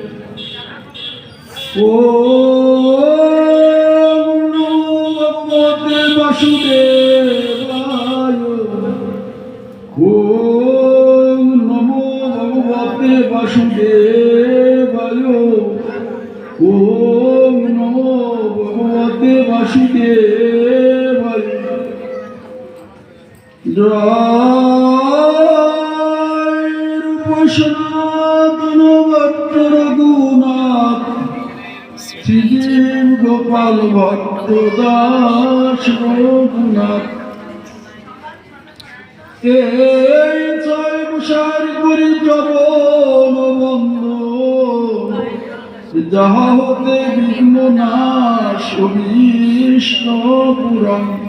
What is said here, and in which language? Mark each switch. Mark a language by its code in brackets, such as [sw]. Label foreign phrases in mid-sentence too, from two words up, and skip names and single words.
[sa] वासुदेवाय ओम नमो भगवते वासुदेवाय ओम नमो भगवते वासुदेवाय। [bn] জয় রূপ সনাতন ভক্ত রঘুনাথ শ্রীদেব গোপাল ভক্ত দাস রঘুনাথ এই ছয় বছর করি চরণ বন্ধ যাহা হতে বিঘ্ন নাশ অভীষ্ট পুরাণ